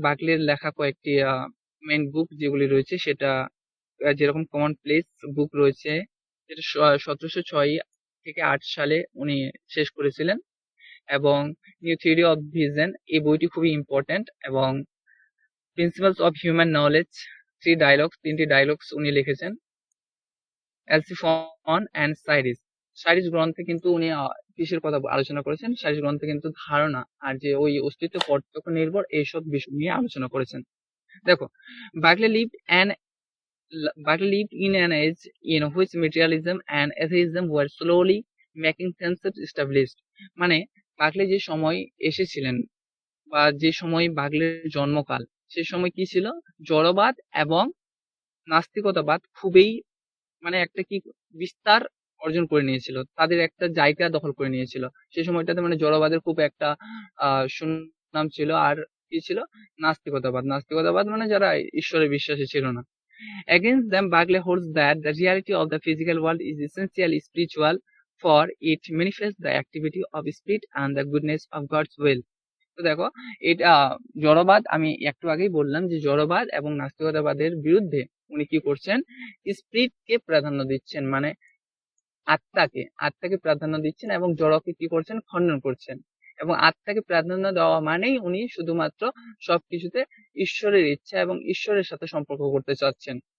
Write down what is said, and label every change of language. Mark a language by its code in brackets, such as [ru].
[bn] বাকলের লেখা কয়েকটি main book যেগুলি রয়েছে, সেটা যেরকম কমন প্লেস বুক রয়েছে, যেটা 1706 থেকে 8 সালে উনি শেষ করেছিলেন, এবং নিউ থিওরি অফ ভিজন এই বইটি খুবই ইম্পর্ট্যান্ট, এবং প্রিন্সিপালস অফ হিউম্যান নলেজ, তিনটি ডায়লগস উনি লিখেছেন। অ্যালসিফন অ্যান্ড সাইরিস গ্রন্থে কিন্তু উনি কিসের কথা আলোচনা করেছেন? সাইরিস গ্রন্থে কিন্তু ধারণা আর যে ওই অস্তিত্ব প্রত্যক্ষ নির্ভর এইসব বিষয় নিয়ে আলোচনা করেছেন। দেখো, [en] Berkeley lived an Barclay lived in an age in which materialism and atheism were slowly making themselves established. [bn] মানে বার্কলে যে সময় এসেছিলেন বা যে সময় বার্কলের জন্মকাল, সে সময় কি ছিল, জড়বাদ এবং নাস্তিকতাবাদ খুবই মানে একটা কি বিস্তার অর্জন করে নিয়েছিল, তাদের একটা জায়গা দখল করে নিয়েছিল সেই সময়টাতে। মানে জড়বাদের খুব একটা সুনাম ছিল। আর কি ছিল, নাস্তিকতাবাদ। নাস্তিকতাবাদ মানে যারা ঈশ্বরে বিশ্বাসী ছিল না। [en] Against them, Berkeley holds that the reality of the physical world is essentially spiritual, for it manifests the activity of spirit and the goodness of God's will. [bn] তো দেখো, এটা জড়বাদ, আমি একটু আগেই বললাম যে জড়বাদ এবং নাস্তিকতাবাদের বিরুদ্ধে উনি কি করছেন, স্পিরিটকে প্রাধান্য দিচ্ছেন, মানে আত্মাকে প্রাধান্য দিচ্ছেন এবং জড়কে কি করছেন, খণ্ডন করছেন। এবং আত্মাকে প্রাধান্য দেওয়া মানেই উনি শুধুমাত্র সবকিছুতে ঈশ্বরের ইচ্ছা এবং ঈশ্বরের সাথে সম্পর্ক করতে চাচ্ছেন।